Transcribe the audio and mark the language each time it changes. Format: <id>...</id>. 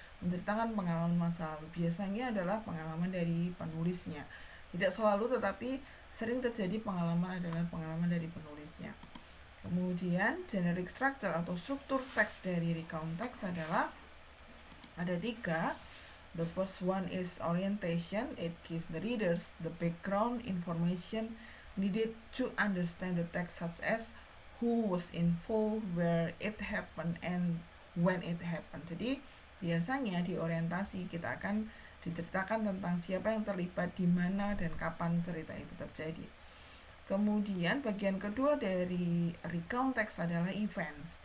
<id>Menceritakan pengalaman masa lalu, biasanya adalah pengalaman dari penulisnya. Tidak selalu, tetapi sering terjadi pengalaman adalah pengalaman dari penulisnya. Kemudian generic structure atau struktur teks dari recount text adalah ada 3.</id> <en>The first one is orientation. It gives the readers the background information needed to understand the text, such as who was involved, where it happened, and when it happened.</en> <id>Jadi biasanya di orientasi kita akan diceritakan tentang siapa yang terlibat, di mana, dan kapan cerita itu terjadi. Kemudian bagian kedua dari recount text adalah events.</id>